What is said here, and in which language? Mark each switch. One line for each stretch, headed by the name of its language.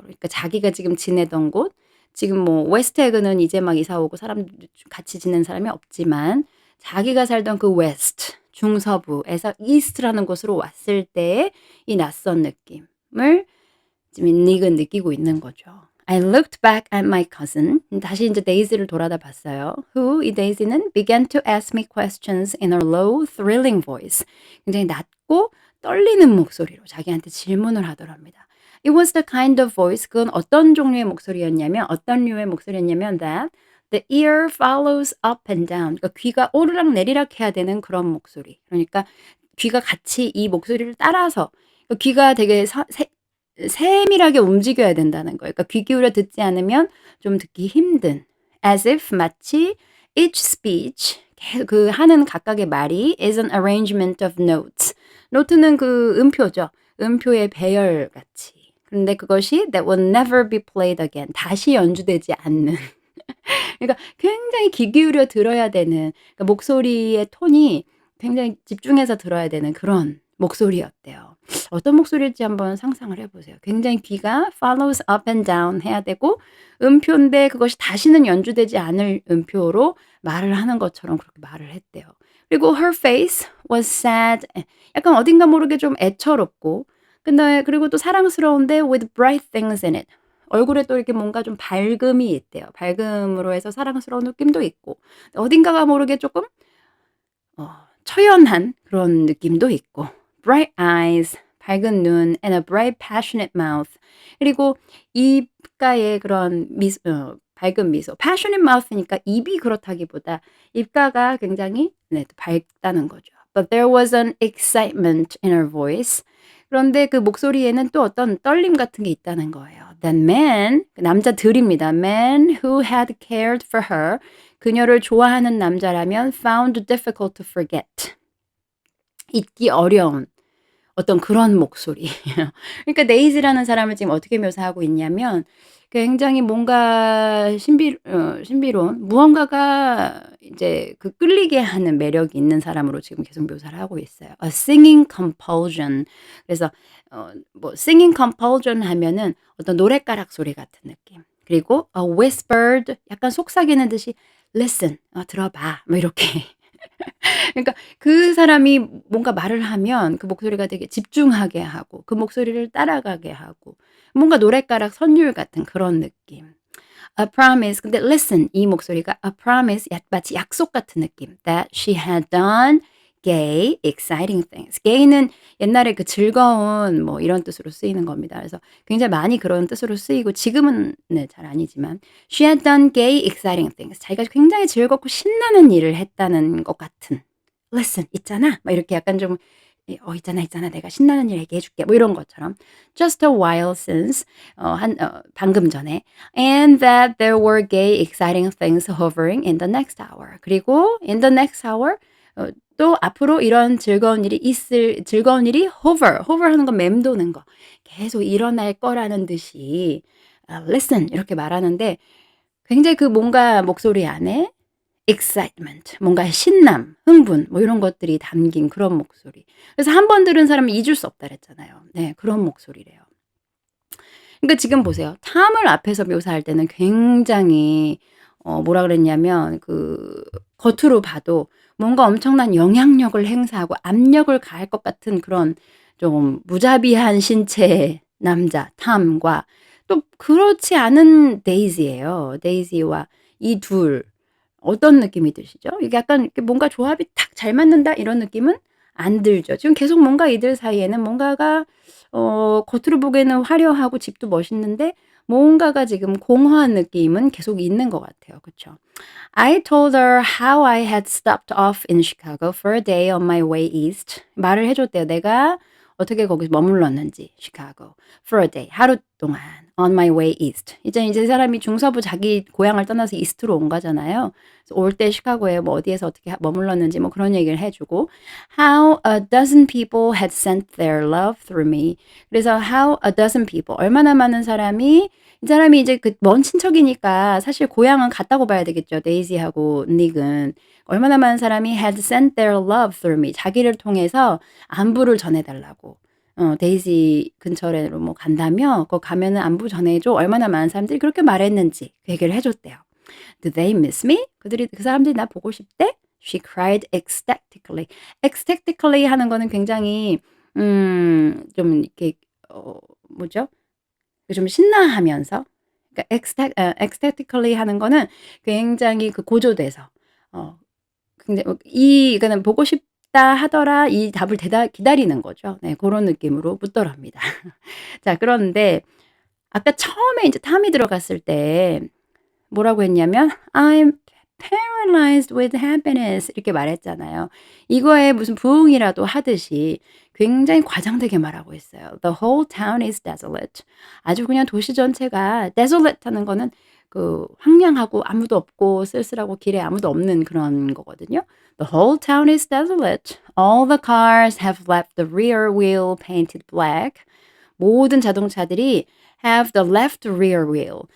Korean: 그러니까 자기가 지금 지내던 곳 지금 뭐 웨스트 에그는 이제 막 이사 오고 같이 지낸 사람이 없지만 자기가 살던 그 웨스트 중서부에서 이스트라는 곳으로 왔을 때의 이 낯선 느낌을 지금 닉은 느끼고 있는 거죠.
English: I looked back at my cousin.
Korean: 다시 이제 데이지를 돌아다 봤어요.
English: Who
Korean: 이 데이지는
English: began to ask me questions in a low, thrilling voice.
Korean: 굉장히 낮고 떨리는 목소리로 자기한테 질문을 하더랍니다.
English: It was the kind of voice.
Korean: 그건 어떤 종류의 목소리였냐면 어떤 류의 목소리였냐면
English: that the ear follows up and down.
Korean: 그러니까 귀가 오르락 내리락 해야 되는 그런 목소리. 그러니까 귀가 같이 이 목소리를 따라서 그러니까 귀가 되게 세밀하게 움직여야 된다는 거예요. 그러니까 귀 기울여 듣지 않으면 좀 듣기 힘든.
English: As if
Korean: 마치
English: each speech
Korean: 그 하는 각각의 말이
English: is an arrangement of notes.
Korean: 노트는 그 음표죠. 음표의 배열같이. 그런데 그것이
English: that will never be played again.
Korean: 다시 연주되지 않는. 그러니까 굉장히 귀 기울여 들어야 되는 그러니까 목소리의 톤이 굉장히 집중해서 들어야 되는 그런 목소리였대요. 어떤 목소리일지 한번 상상을 해 보세요. 굉장히 귀가
English: follows up and down
Korean: 해야 되고 음표인데 그것이 다시는 연주되지 않을 음표로 말을 하는 것처럼 그렇게 말을 했대요. 그리고
English: her face was sad.
Korean: 약간 어딘가 모르게 좀 애처롭고 근데 그리고 또 사랑스러운데
English: with bright things in it.
Korean: 얼굴에 또 이렇게 뭔가 좀 밝음이 있대요. 밝음으로 해서 사랑스러운 느낌도 있고 어딘가가 모르게 조금 처연한 그런 느낌도 있고
English: bright eyes,
Korean: 밝은 눈
English: and a bright passionate mouth.
Korean: 그리고 입가에 그런 밝은 미소.
English: passionate mouth
Korean: 니까 입이 그렇다기보다 입가가 굉장히 밝다는 거죠.
English: But there was an excitement in her voice.
Korean: 그런데 그 목소리에는 또 어떤 떨림 같은 게 있다는 거예요.
English: That man,
Korean: 남자들입니다.
English: Man who had cared for her.
Korean: 그녀를 좋아하는 남자라면
English: found difficult to forget.
Korean: 잊기 어려운 어떤 그런 목소리. 그러니까 데이지라는 사람을 지금 어떻게 묘사하고 있냐면 굉장히 뭔가 신비로운 무언가가 이제 그 끌리게 하는 매력이 있는 사람으로 지금 계속 묘사를 하고 있어요.
English: A singing compulsion.
Korean: 그래서 뭐
English: singing compulsion
Korean: 하면은 어떤 노랫가락 소리 같은 느낌. 그리고
English: a whispered
Korean: 약간 속삭이는 듯이 listen 들어봐. 뭐 이렇게 그러니까 그 사람이 뭔가 말을 하면 그 목소리가 되게 집중하게 하고 그 목소리를 따라가게 하고 뭔가 노랫가락 선율 같은 그런 느낌.
English: A promise.
Korean: 근데 listen 이 목소리가
English: a promise
Korean: 마치 약속 같은 느낌.
English: That she had done gay, exciting things.
Korean: gay는 옛날에 그 즐거운 뭐 이런 뜻으로 쓰이는 겁니다. 그래서 굉장히 많이 그런 뜻으로 쓰이고 지금은 네, 잘 아니지만
English: she had done gay, exciting things.
Korean: 자기가 굉장히 즐겁고 신나는 일을 했다는 것 같은. listen 있잖아. 막 이렇게 약간 좀 있잖아. 내가 신나는 일 얘기해 줄게. 뭐 이런 것처럼.
English: Just a while since
Korean: 방금 전에
English: and that there were gay exciting things hovering in the next hour.
Korean: 그리고
English: in the next hour
Korean: 또 앞으로 이런 즐거운 일이 hover 하는 건 맴도는 거. 계속 일어날 거라는 듯이 listen 이렇게 말하는데 굉장히 그 뭔가 목소리 안에 excitement 뭔가 신남, 흥분 뭐 이런 것들이 담긴 그런 목소리. 그래서 한 번 들은 사람은 잊을 수 없다 그랬잖아요. 네. 그런 목소리래요. 그러니까 지금 보세요. 탐을 앞에서 묘사할 때는 굉장히 뭐라 그랬냐면 그 겉으로 봐도 뭔가 엄청난 영향력을 행사하고 압력을 가할 것 같은 그런 좀 무자비한 신체의 남자 탐과 또 그렇지 않은 데이지예요. 데이지와 이 둘 어떤 느낌이 드시죠? 이게 약간 이렇게 뭔가 조합이 탁 잘 맞는다 이런 느낌은 안 들죠. 지금 계속 뭔가 이들 사이에는 뭔가가 겉으로 보기에는 화려하고 집도 멋있는데 뭔가가 지금 공허한 느낌은 계속 있는 것 같아요. 그쵸?
English: I told her how I had stopped off in Chicago for a day on my way east.
Korean: 말을 해 줬대요. 내가 어떻게 거기서 머물렀는지
English: Chicago for a day
Korean: 하루 동안
English: on my way east.
Korean: 이제 이 사람이 중서부 자기 고향을 떠나서 이스트로 온 거잖아요. 그래서 올 때 시카고에 뭐 어디에서 어떻게 머물렀는지 뭐 그런 얘기를 해 주고
English: how a dozen people had sent their love through me.
Korean: 그래서
English: how a dozen people
Korean: 얼마나 많은 사람이 이 사람이 이제 그 먼 친척이니까 사실 고향은 갔다고 봐야 되겠죠. 데이지하고 닉은. 얼마나 많은 사람이
English: had sent their love through me.
Korean: 자기를 통해서 안부를 전해 달라고. 데이지 근처로 뭐 간다며 "거 가면은 안부 전해 줘." 얼마나 많은 사람들이 그렇게 말했는지 그 얘기를 해 줬대요.
English: "Do they miss me?"
Korean: 그 사람들이 나 보고 싶대?
English: She cried ecstatically.
Korean: ecstatically 하는 거는 굉장히 좀 이렇게 뭐죠? 좀 신나하면서 그러니까 ecstatically 하는 거는 굉장히 그 고조돼서 굉장히 그러니까는 보고 싶다 하더라 이 답을 기다리는 거죠. 네 고런 느낌으로 묻더랍니다. 자 그런데 아까 처음에 인제 탐이 들어갔을 때 뭐라고 했냐면
English: "I'm paralyzed with happiness."
Korean: 이렇게 말했잖아요. 이거에 무슨 부응이라도 하듯이 굉장히 과장되게 말하고 있어요.
English: "The whole town is desolate."
Korean: 아주 그냥 도시 전체가 desolate 하는 거는 그 황량하고 아무도 없고 쓸쓸하고 길에 아무도 없는 그런 거거든요.
English: "The whole town is desolate. All the cars have left the rear wheel painted black."
Korean: 모든 자동차들이
English: have the left rear wheel.